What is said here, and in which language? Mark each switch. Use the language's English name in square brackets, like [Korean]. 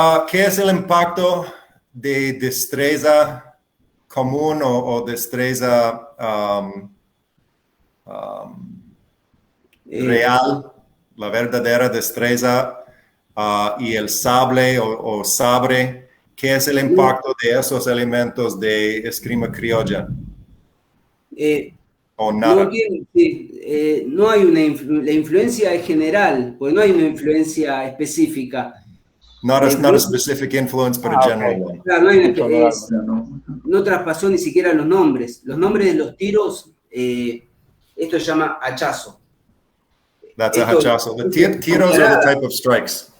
[Spanish] ¿Qué es el impacto de destreza común o destreza real, la verdadera destreza y el sable o sabre? ¿Qué es el impacto de esos elementos de esgrima criolla? ¿O nada? No hay la influencia es general, porque no hay una influencia específica. [English] Not a specific influence, but a general one. [Spanish] Claro, no traspasó ni siquiera los nombres. Los nombres de los tiros, esto se llama hachazo. [English] That's a hachazo. The tiros are the type of strikes.